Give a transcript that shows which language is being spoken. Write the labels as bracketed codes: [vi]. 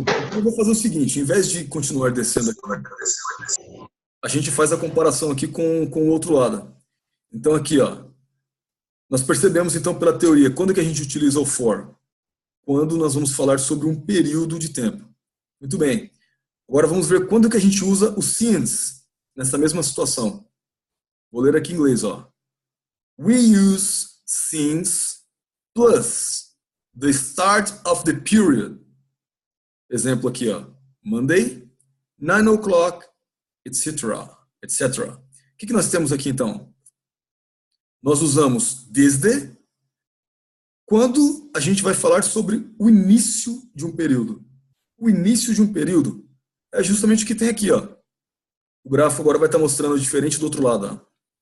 [pt] Então eu vou fazer o seguinte, em vez de continuar descendo aqui, a gente faz a comparação aqui com o outro lado. Então aqui, ó, nós percebemos então pela teoria, quando que a gente utiliza o for? Quando nós vamos falar sobre um período de tempo. Muito bem. Agora vamos ver quando que a gente usa o since nessa mesma situação. Vou ler aqui em inglês, ó. [en] We use since plus the start of the period. [pt] Exemplo aqui, ó. [en] Monday, 9 o'clock, [pt] etc. O que nós temos aqui então? Nós usamos desde quando a gente vai falar sobre o início de um período. O início de um período é justamente o que tem aqui, ó. O gráfico agora vai estar mostrando diferente do outro lado, ó.